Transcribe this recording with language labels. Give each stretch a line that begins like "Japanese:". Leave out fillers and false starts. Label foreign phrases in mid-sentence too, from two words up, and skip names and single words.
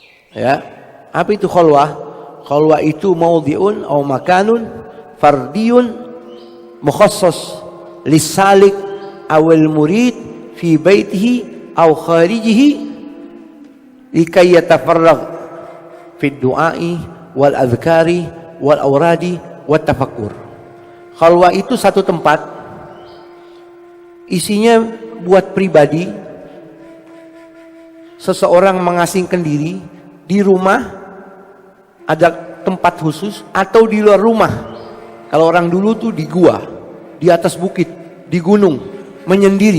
Indonesian: Ya, apa itu khalwah? Khalwah itu
Arabic: موضعٌ أو مكانٌ فرديٌّ مخصّصٌ للسالك أو المريد في بيته أو خارجه لكي يتفرّغ في الدعاء والأذكار والأوراد والتفكّر.
Indonesian: Khalwah itu satu tempat, isinya buat pribadi, seseorang mengasingkan diri di rumah, ada tempat khusus, atau di luar rumah. Kalau orang dulu tuh di gua, di atas bukit, di gunung, menyendiri.